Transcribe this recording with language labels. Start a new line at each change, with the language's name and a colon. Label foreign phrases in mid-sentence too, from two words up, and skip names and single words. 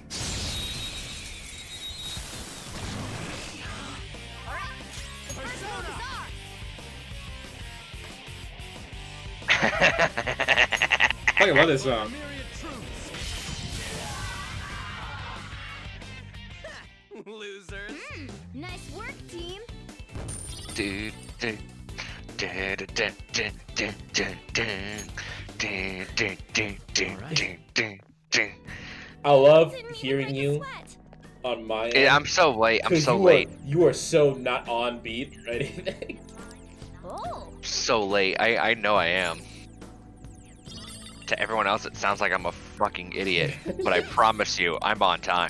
English: I love this song. Losers. Nice work, team. Du, du, du, du, du, du, du, du, du. Du, du, du, du, du, du, du. I love hearing you on my end. Yeah, I'm so late. I'm 'cause so you late. you are so not on beat or anything. Oh. So late. I know I am. To everyone else, it sounds like I'm a fucking idiot. But I promise you, I'm on time.